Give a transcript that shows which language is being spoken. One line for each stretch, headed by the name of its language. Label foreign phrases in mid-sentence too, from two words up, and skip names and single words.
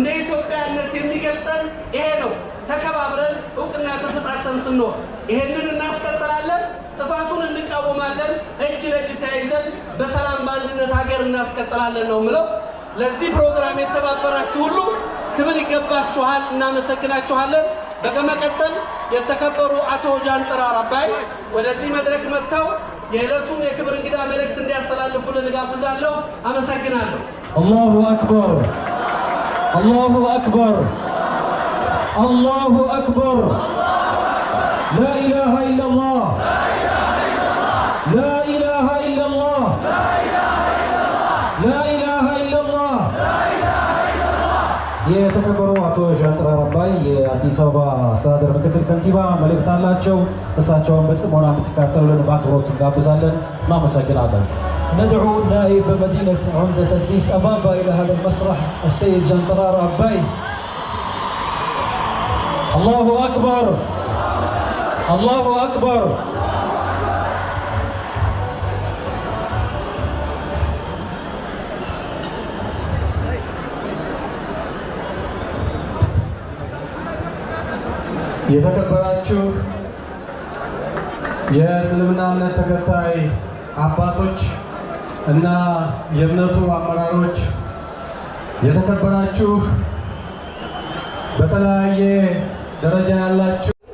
Amharic: ኢትዮጵያነት የሚገልጸን ይሄ ነው። ተከባብረን እውቅና ተሰጣተን ስንኖር ይሄንን እናስቀጥላለን። ጥፋቱን እንቃወማለን። እጅ ለእጅ ተያይዘን በሰላም በአንድነት ሀገር እናስቀጥላለን ነው ምለው። ለዚህ ፕሮግራም የተባበራችሁ ሁሉ ክብር ይገባችኋል፣ እናመሰግናችኋለን። በመቀጠል የተከበሩ አቶ ጃንጥራር አባይ ወደዚህ መድረክ መጥተው የዕለቱን የክብር እንግዳ መልእክት እንዲያስተላልፉልን እጋብዛለሁ። አመሰግናለሁ።
Arabic: الله أكبر، الله أكبر، الله أكبر። لا إله إلا الله،
Amharic: لا إله إلا الله، لا إله إلا الله። የተከበሩ አቶ ጃንጥራር አባይ የአዲስ አበባ አስተዳደር ምክትል ከንቲባ መልእክት አላቸው። እሳቸውን በጥሞና እንድትከታተሉልን በአክብሮት እንጋብዛለን። እናመሰግናለን።
Arabic: ندعو نائب مدينة عمدة أديس أبابا إلى هذا المسرح السيد جانطرار عباي. الله أكبر، الله أكبر.
Amharic: የተከበራችሁ የእስልምና እምነት ተከታይ አባቶች እና የእምነቱ አመራሮች፣ የተከበራችሁ በተለያየ ደረጃ ያላችሁ